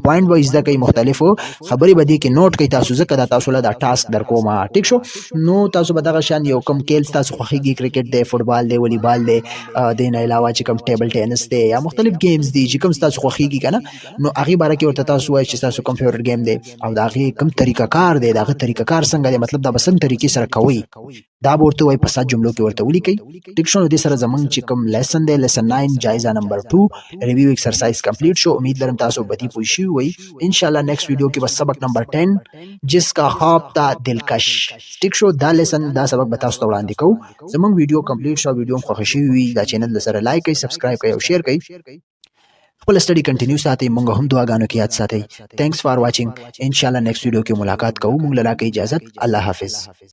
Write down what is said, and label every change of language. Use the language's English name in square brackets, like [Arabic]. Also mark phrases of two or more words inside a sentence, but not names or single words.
[Pashto] پوینټ وایز دا کوي مختلفو خبري بدی کې نوٹ کوي تاسو ځکه دا تاسو له دا ټاسک درکوما ټیک شو نو تاسو به دغه شان یو کم کېل تاسو خوخيږي کرکټ دی فوتبال دی والیبال دی د نه علاوه چې کم [English] table tennis [Pashto] دی یا مختلف گیمز دی چې کوم تاسو خوخيږي کنه نو هغه باره کې ورته تاسو وایي چې تاسو [English] computer game [Pashto] دی او دا هغه کم طریقہ کار دی دا هغه طریقہ کار څنګه دی مطلب دا بسنګ طریقې سره کوي دا ورته وایي په 7 جملو کې ورته ولیکي ټیک شو د سره زمنګ چې کوم لیسن دی لیسن 9 جایزه نمبر 2 ریویو [English] exercise complete [Pashto] شو امید لرم تاسو بدی پوه شئ وي ان شاء الله [English] next video [Pashto] کې بس سبق نمبر 10 [Urdu] جس کا [Pashto] خواب تا دلکش ټیک شو دا لیسن دا سبق به تاسو ته وړاندې کوم زمنګ [English] video complete [Pashto] شو ویډیو مخ خوشي وي دا چینل سره لایک کړئ سبسکرایب کړئ او شیر کړئ خپل سټڈی کنټینیو ساتئ مونږ هم دعاګانو کې یاد ساتئ [English] thanks for watching [Pashto] ان شاء الله [English] next video [Pashto] کې ملاقات کوو مونږ لرا کې اجازه الله حافظ